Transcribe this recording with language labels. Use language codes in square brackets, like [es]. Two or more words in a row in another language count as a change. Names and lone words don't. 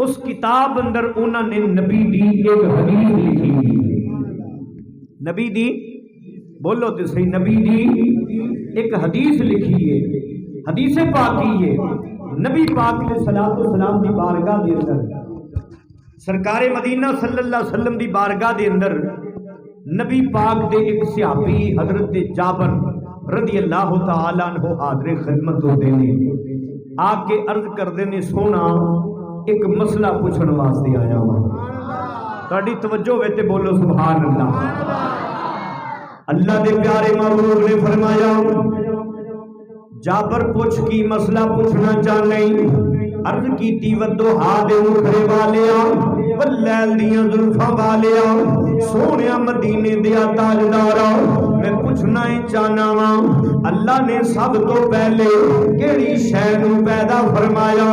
[pa] اس کتاب اندر انہوں نے نبی دی اک حدیث لکھی، نبی دی، بولو تو سہی، نبی دی اک حدیث لکھی ہے، حدیث پاکی ہے. نبی پاک [ar] عليه الصلاة والسلام [pa] دی بارگاہ دے اندر، سرکارِ مدینہ [ar] صلى الله عليه وسلم [pa] دی بارگاہ دے اندر نبی پاک دے اک صحابی حضرت جابر [ar] رضي الله تعالى عنه [pa] حاضر خدمت ہوتے نے، آ کے عرض کرتے نے، سوہنا اک مسئلہ پوچھنے واسطے آیا ہویا, تہاڈی توجہ ہووے تے بولو [ar] سبحان الله. [pa] اللہ دے پیارے محبوب نے فرمایا، جابر پچھ کی مسئلہ پچھنا چاہنے? عرض کی والضحیٰ دے مکھڑے والیا، واللیل دیاں زلفاں والیا، سوہنیا مدینے دیا تاجدارا، میں پچھنا ہی چاہنا واں، اللہ نے سب توں پہلے کیہڑی شے نوں پیدا فرمایا?